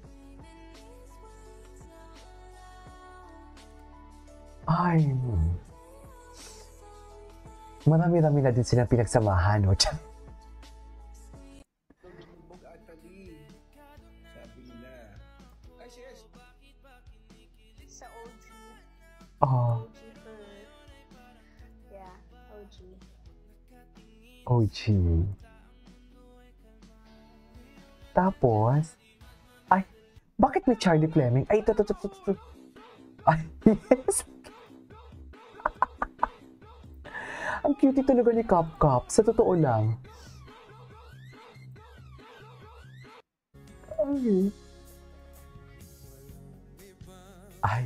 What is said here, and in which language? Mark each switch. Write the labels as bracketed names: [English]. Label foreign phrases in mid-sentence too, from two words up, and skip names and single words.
[Filipino] Ay, marami-rami na din silang pinagsamahan, no? Lumibog Atali. Sabi nila. Ay, yes. Sa OG. Oh, [English] OG for... Yeah, OG. [Filipino] OG. Tapos, ay, bakit may Charlie Fleming? Ay, ito. Ay, yes. Ang cute talaga ni Cap Cap. Sa totoo lang. Ay.